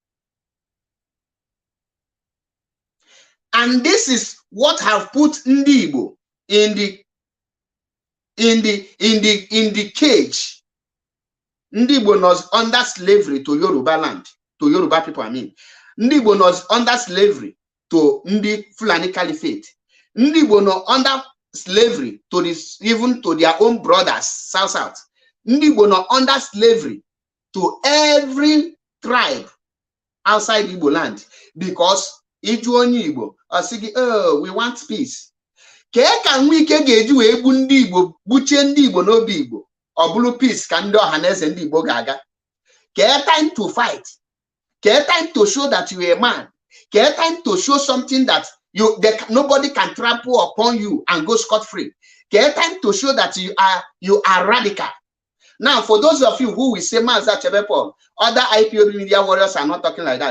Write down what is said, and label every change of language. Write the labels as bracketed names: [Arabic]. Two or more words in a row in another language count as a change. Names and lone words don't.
[English] And this is what have put Ndi Igbo in the cage. Ndi Igbo was under slavery to Yoruba land, to Yoruba people, I mean. [Igbo] Ndị Igbo nọ [English] under slavery to [Igbo] ndị Fulani Caliphate. Ndị Igbo nọ [English] under slavery to this, even to their own brothers south. [Igbo] Ndị Igbo nọ [English] under slavery to every tribe outside Igbo land, because [Igbo] ịjụ onye Igbo asị gị, [English] oh, we want peace. [Igbo] Kee ka nwe ike ga-eji wee gbu ndị Igbo, gbuchie ndị Igbo n'obi Igbo, ọ bụrụ peace ka ndị ọha na eze ndị Igbo ga-aga? [English] Kee time to fight, kee time to show that you are a man, kee time to show something that nobody can trample upon you and go scot-free. Kee time to show that you are radical. Now, for those of you who will say, Maza Chebepol, other IPOB media warriors are not talking like that.